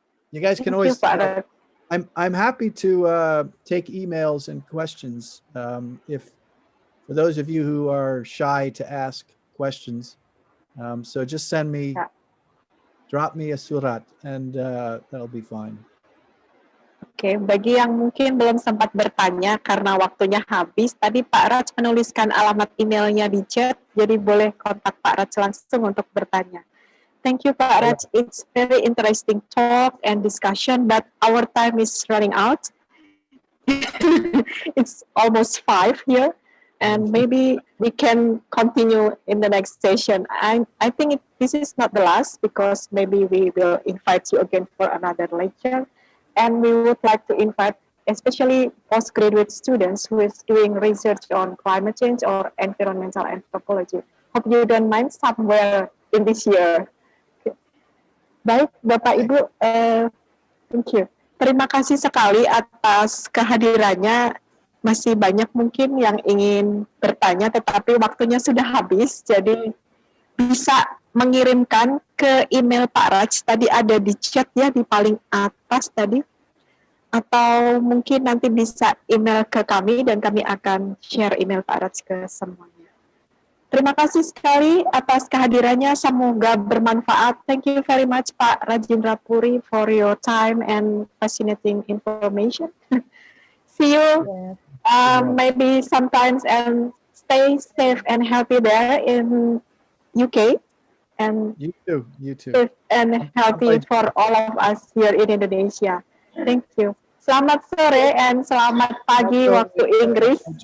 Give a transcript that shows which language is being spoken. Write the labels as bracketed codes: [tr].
[en] You guys can always, I'm happy to take emails and questions. If for those of you who are shy to ask questions, so just send me, drop me a surat and that'll be fine. [id] Oke, bagi yang mungkin belum sempat bertanya karena waktunya habis, tadi Pak Raj menuliskan alamat emailnya di chat, jadi boleh kontak Pak Raj langsung untuk bertanya. [en] Thank you, Pak Raj. It's very interesting talk and discussion, but our time is running out. It's almost 5 here, and maybe we can continue in the next session. I think this is not the last, because maybe we will invite you again for another lecture. And we would like to invite especially postgraduate students who is doing research on climate change or environmental anthropology. Hope you don't mind somewhere in this year. [id] Baik, Bapak Ibu, [en] thank you. [id] Terima kasih sekali atas kehadirannya. masih banyak mungkin yang ingin bertanya, tetapi waktunya sudah habis, jadi bisa mengirimkan ke email Pak Raj, tadi ada di chat ya, di paling atas tadi, atau mungkin nanti bisa email ke kami dan kami akan share email Pak Raj ke semuanya. Terima kasih sekali atas kehadirannya, semoga bermanfaat. [en] Thank you very much Pak Rajendra Puri for your time and fascinating information. See you maybe sometimes, and stay safe and healthy there in UK, and You too. You too. safe and healthy for all of us here in Indonesia. Thank you. [id] Selamat sore and selamat pagi waktu Inggris.